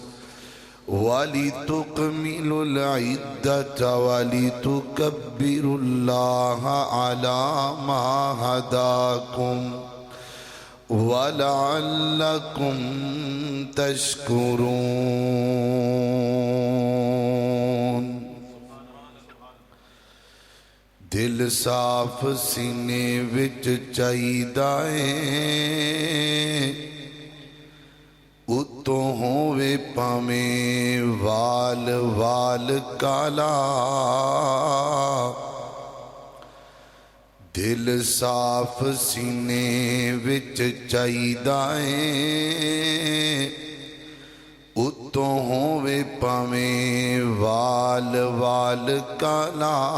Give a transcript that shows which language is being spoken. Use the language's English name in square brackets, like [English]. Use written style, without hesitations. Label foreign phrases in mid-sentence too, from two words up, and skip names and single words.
[Arabic] ولتكملوا العدة ولتكبروا الله على ما هداكم ولعلكم [Punjabi] تشكرون دل صاف سینے وچ چاہیدا ہے اتوں ہووے پاویں وال وال کالا دل صاف سینے وچ چاہیدا ہے اتوں ہووے پاویں وال وال کالا